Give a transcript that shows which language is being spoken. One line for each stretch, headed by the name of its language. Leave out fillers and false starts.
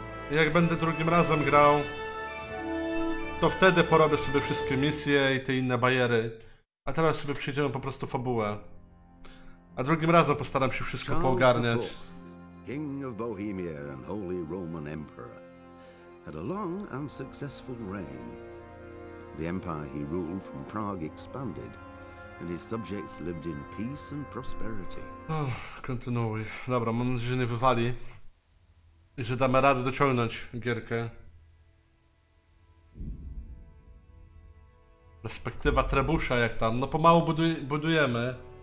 Polish: jak będę drugim razem grał... to wtedy porobię sobie wszystkie misje i te inne bajery. A teraz sobie przejdziemy po prostu fabułę. A drugim razem postaram się wszystko poogarniać.
English: King of Bohemia and Holy Roman Emperor, had a long and successful reign. The empire he ruled from Prague expanded, and his subjects lived in peace and prosperity.
Polish: Kontynuuj. Dobra, mam nadzieję, że nie wywali. I że damy radę dociągnąć gierkę. Perspektywa trebusza jak tam. No pomału budujemy.